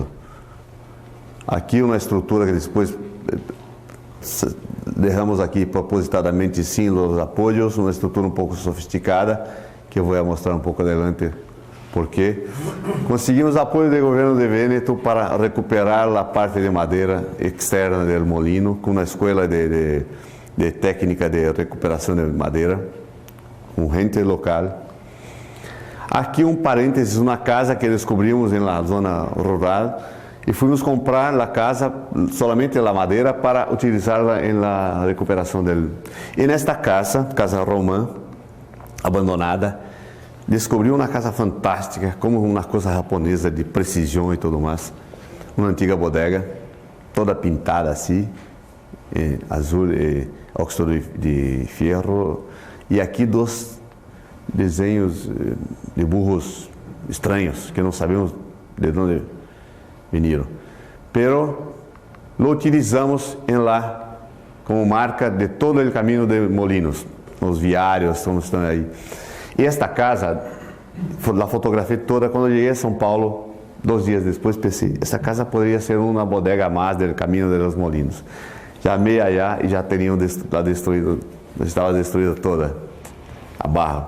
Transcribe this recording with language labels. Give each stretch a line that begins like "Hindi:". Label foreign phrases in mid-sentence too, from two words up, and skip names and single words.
Portuguese: Aqui uma estrutura que depois deixamos aqui propositadamente sem os apoios, uma estrutura um pouco sofisticada, que eu vou mostrar um pouco adelante, porque conseguimos apoio do governo de Vêneto para recuperar a parte de madeira externa do molino, com uma escola de técnica de recuperação de madeira, com gente local. Aqui um parênteses, uma casa que descobrimos na zona rural,
Spanish: y fuimos a comprar la casa, solamente la madera, para utilizarla en la recuperación del... En esta casa, Casa Román,
Portuguese: abandonada, descobri uma casa fantástica, como uma coisa japonesa de precisão e tudo mais. Uma antiga bodega, toda pintada assim, azul e óxido de ferro. E aqui dois desenhos de burros estranhos, que não sabemos de onde vieram.
Spanish: Pero lo utilizamos
Portuguese: em lá como marca de todo o caminho de Molinos, os viários, como estão aí. E esta casa, a fotografia toda, quando eu cheguei a São Paulo, 2 dias depois, pensei, essa casa poderia ser uma bodega a mais do caminho de los Molinos. Chamei allá e já teriam destruído, estava destruída toda a barra.